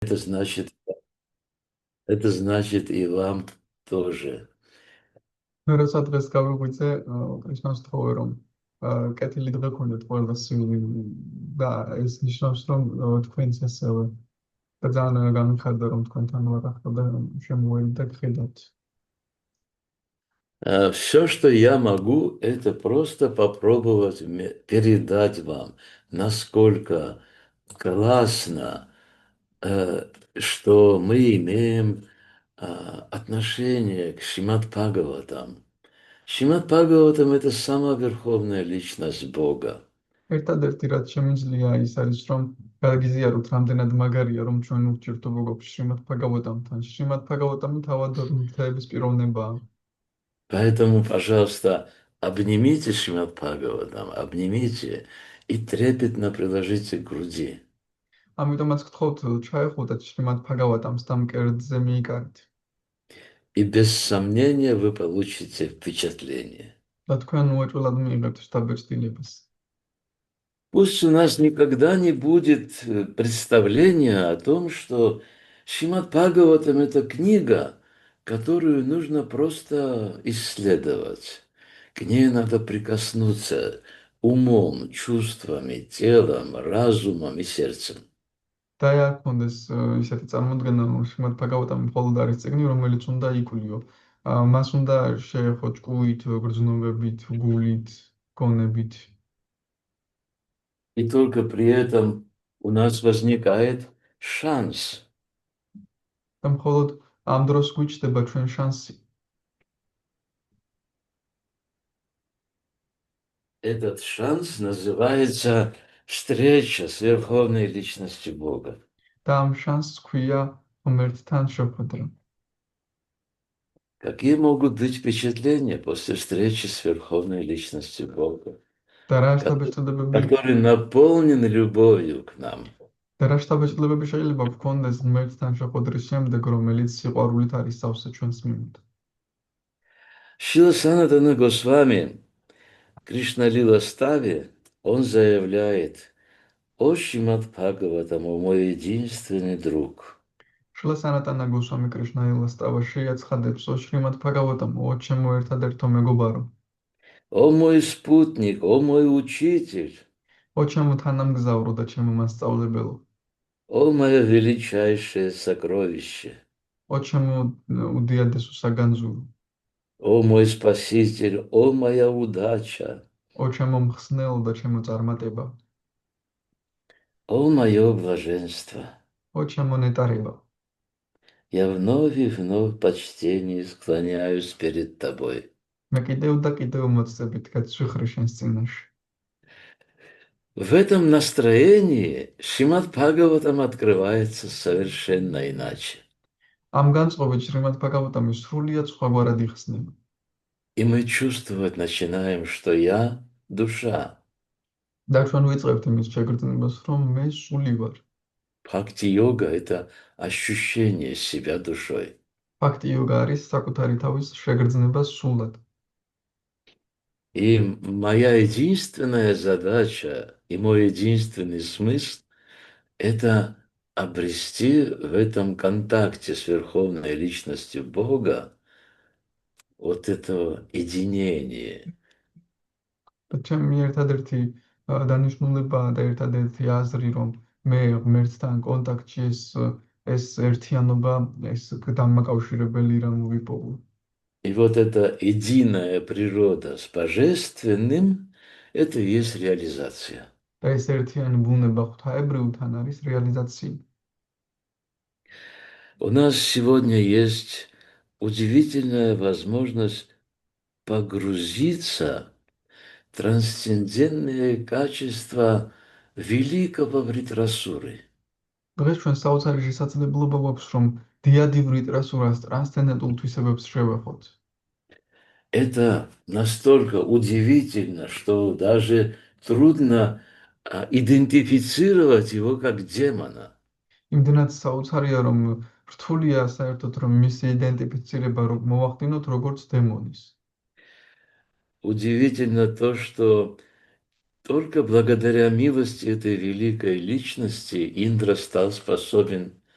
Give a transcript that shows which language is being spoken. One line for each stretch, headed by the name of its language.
Russian: Это значит, это значит и вам тоже.
Georgian: მე როცა დღეს გავიღვიძე კრიშნას თხოვე რომ კეთილი დღე გქონდეთ ყველას და ეს ნიშნავს რომ თქვენც ესევე და ძალიან გამიხარდა რომ თქვენთან ვარ ახლა და შემოვედი და გხედავთ.
Russian: Все, что я могу, это просто попробовать передать вам, насколько классно, что мы имеем отношение к Шримад Бхагаватам. Шримад Бхагаватам – это самая верховная личность Бога.
Georgian: ერთადერთი რაც შემიძლია ის არის რომ გააგიზიაროთ რამდენად მაგარია რომ ჩვენ ურთიერთობა გვაქვს შრიმად ბჰაგავატამთან. შრიმად ბჰაგავატამი თავად მითების პიროვნებაა.
Russian: Поэтому, пожалуйста, обнимите Шримад Бхагаватам, обнимите и трепетно приложите к груди.
Georgian: ამიტომაც გთხოვთ ჩაეხუტათ შრიმად ბჰაგავატამს და მკერდზე მიიკარით.
Russian: И без сомнения вы получите впечатление.
Georgian: და თქვენ უეჭველად მიიღებთ შთაბეჭდილებას.
Russian: Пусть у нас никогда не будет представления о том, что Шримад Бхагаватам – это книга, которую нужно просто исследовать. К ней надо прикоснуться умом, чувствами, телом, разумом и сердцем.
Georgian: და არ გქონდეს ისეთი წარმოდგენა რომ შრიმად ბჰაგავატამი მხოლოდ არის წიგნი რომელიც უნდა იკვლიო. მას უნდა შეეხო ჭკუით, გრძნობებით, გულით, გონებით.
Russian: И только при этом у нас возникает шанс.
Georgian: და მხოლოდ ამ დროს გვიჩნდება ჩვენ შანსი.
Russian: Этот шанс называется встреча с Верховной Личностью Бога.
Georgian: და ამ შანსს ქვია ღმერთთან შეხვედრა.
Russian: Какие могут быть впечатления после встречи с Верховной Личностью Бога,
Georgian: და რა შთაბეჭდილებები
Russian: который наполнен любовью к нам?
Georgian: და რა შთაბეჭდილებები შეიძლება გქონდეს ღმერთთან შეხვედრის შემდეგ, რომელიც სიყვარულით არის სავსე ჩვენს მიმართ.
Russian: Шрила Санатана Госвами, Кришна Лила Стави, он заявляет: «О Шримад Бхагаватам, о мой единственный друг».
Georgian: შრილა სანატანა გოსვამი კრიშნა ილას ტავაში აცხადებს: "ო შრიმად ბჰაგავატამ, ო ჩემო ერთადერთო მეგობარო,
Russian: О мой спутник, о мой учитель,
Georgian: ო ჩემო თანამგზავრო და ჩემო მასწავლებელო,
Russian: о мое величайшее сокровище,
Georgian: ო ჩემო უდიადესო საგანძურო,
Russian: о мой спаситель, о моя удача,
Georgian: ო ჩემო მხსნელო და ჩემო წარმატება,
Russian: о мое блаженство».
Georgian: ო ჩემო ნეტარება.
Russian: Я вновь и вновь в почтении склоняюсь перед тобой.
Georgian: მე კიდევ და კიდევ მოცდებით გაცვიხრი შენს წინაშე."
Russian: В этом настроении Шримад Бхагаватам открывается совершенно иначе.
Georgian: ამ განწყობით შრიმად ბჰაგავატამი სრულიად სხვაგვარად იხსნება.
Russian: И мы чувствовать начинаем, что я душа.
Georgian: და ჩვენ ვიწყებთ იმის შეგრძნებას, რომ მე სული ვარ.
Russian: Бхакти-йога – это ощущение себя душой.
Georgian: ფაქტი იოგა არის საკუთარი თავის შეგრძნება სულად.
Russian: И моя единственная задача и мой единственный смысл – это обрести в этом контакте с Верховной Личностью Бога вот это единение.
Georgian: და ჩემი ერთადერთი დანიშნულებაა და ერთადერთი აზრი, რომ მე ღმერთთან კონტაქტში ეს ერთიანობა, ეს დამაკავშირებელი რამ ვიპოვო.
Russian: И вот эта единая природа с Божественным – это и есть реализация.
Georgian: და ეს ერთიანი ბუნება ღვთაებრივთან არის რეალიზაცია.
Russian: У нас сегодня есть удивительная возможность погрузиться в трансцендентные качества великого Вритрасуры.
Georgian: დღეს ჩვენ საოცარი შესაძლებლობა გვაქვს, რომ დიადი ვრიტრასურას ტრანსცენდენტულ თვისებებს შევეხოთ.
Russian: Это настолько удивительно, что даже трудно идентифицировать его как демона.
Georgian: იმდენად საოცარია, რომ რთულია საერთოდ რომ მისი იდენტიფიცირება მოვახდინოთ როგორც დემონის.
Russian: Удивительно то, что только благодаря милости этой великой личности Индра стал способен